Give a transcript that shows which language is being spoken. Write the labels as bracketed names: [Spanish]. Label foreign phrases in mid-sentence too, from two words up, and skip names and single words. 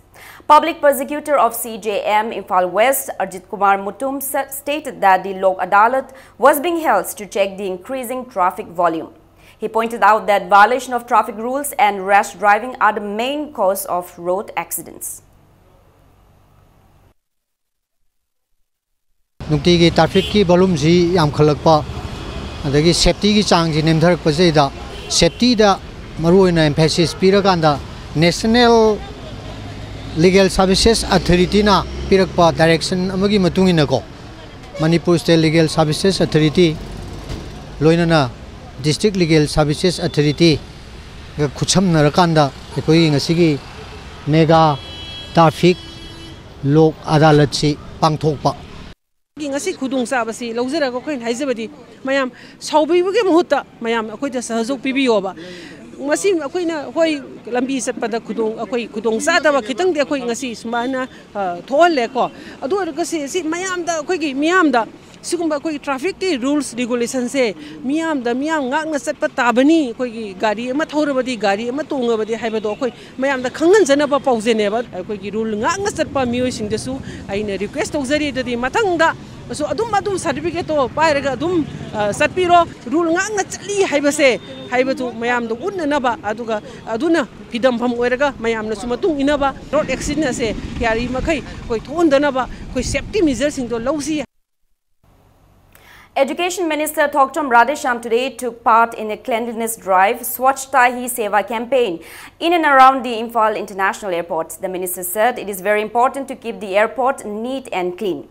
[English] Public Prosecutor of CJM Imphal West, Arjit Kumar Mutum, stated that the Lok Adalat was being held to check the increasing traffic volume. He pointed out that violation of traffic rules and rash driving are the main cause of road accidents. [Manipuri] Nukti traffic ki volume ji yam khalakpa adagi safety ki chang ji nemtharak pasai da safety da maru na emphasis pirakanda National Legal Services Authority na pirakpa direction amagi matungina ko Manipur State Legal Services Authority loinana [English] district legal services authority [Manipuri] khucham narakanda ekoi ngasigi [English] mega traffic [Manipuri] lok adalat si pangthokpa ngasi khudung sabasi lawjara ko khoin haijabadi mayam saubibuge muhutta mayam akoida sahajok pibiyoba ngasi akoina hoi lambi satpada khudung akoi khudung sadaba khitang de akoi ngasi sumana tholle ko adu argasi si mayam da akoi gi miyam da sigumba akoi traffic ki [English] rules regulation [Manipuri] se miyam da miyam ngakna satpa tabani akoi gi gari ama thorabadi gari ama tongabadi haibado akoi mayam da khangan janaba paujene ba akoi gi rule ngakna satpa miyoi singdesu aina request tawjari dadi mathangda so adum certificate to pairaga adum satpiro rule ngakna chali haibase haibatu mayam do unnaba aduga aduna pidam pham oiraga mayam na sumatung inaba [English] road accident [Manipuri] se yari makai koi thondanaba koi [English] safety measures [Manipuri] sing do lausi. [English] Education Minister Thokchom Radhesham today took part in a cleanliness drive, Swachhta Hi Seva campaign in and around the Imphal International Airport. The minister said it is very important to keep the airport neat and clean.